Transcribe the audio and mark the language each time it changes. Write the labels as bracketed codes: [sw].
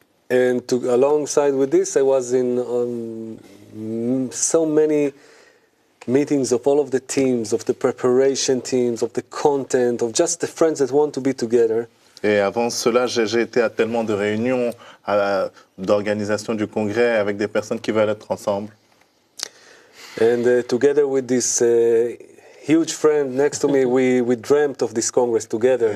[en] Alongside with this, I was in so many meetings of all of the teams, of the preparation teams, of the content, of just the friends that want to be together. [fr] Et avant cela, j'ai été à tellement de réunions, d'organisation du congrès avec des personnes qui veulent être ensemble. [en] And together with this huge friend next to me, we dreamt of this Congress together.